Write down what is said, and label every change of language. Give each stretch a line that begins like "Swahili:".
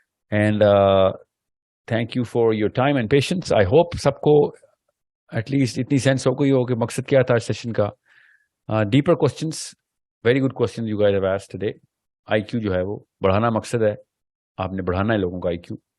English: And thank you for your time and patience. I hope
Hindi: सबको
English: at least
Hindi: इतनी sense हो गई हो कि मकसद क्या था सेशन का.
English: Deeper questions, very good questions you guys have asked today.
Hindi: IQ जो है वो बढ़ाना मकसद है. आपने बढ़ाना है लोगों का IQ.